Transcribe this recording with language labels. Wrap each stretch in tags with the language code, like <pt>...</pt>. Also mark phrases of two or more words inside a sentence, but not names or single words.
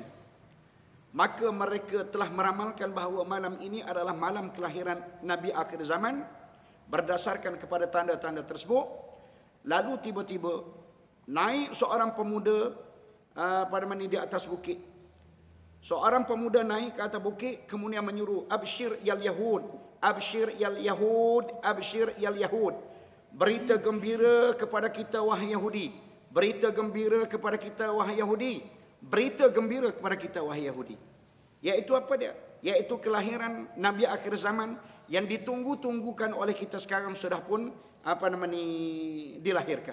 <ms>Maka mereka telah meramalkan bahawa malam ini adalah malam kelahiran Nabi akhir zaman berdasarkan kepada tanda-tanda tersebut. Lalu tiba-tiba naik seorang pemuda di atas bukit. Seorang pemuda naik ke atas bukit, kemudian menyuruh,</ms> <ar>أبشر يا يهود، أبشر يا يهود، أبشر يا يهود.</ar> <ms>Berita gembira kepada kita wahai Yahudi. Berita gembira kepada kita wahai Yahudi. Berita gembira kepada kita wahai Yahudi. Iaitu apa dia? Iaitu kelahiran Nabi akhir zaman yang ditunggu-tunggukan oleh kita sekarang sudah pun dilahirkan.</ms>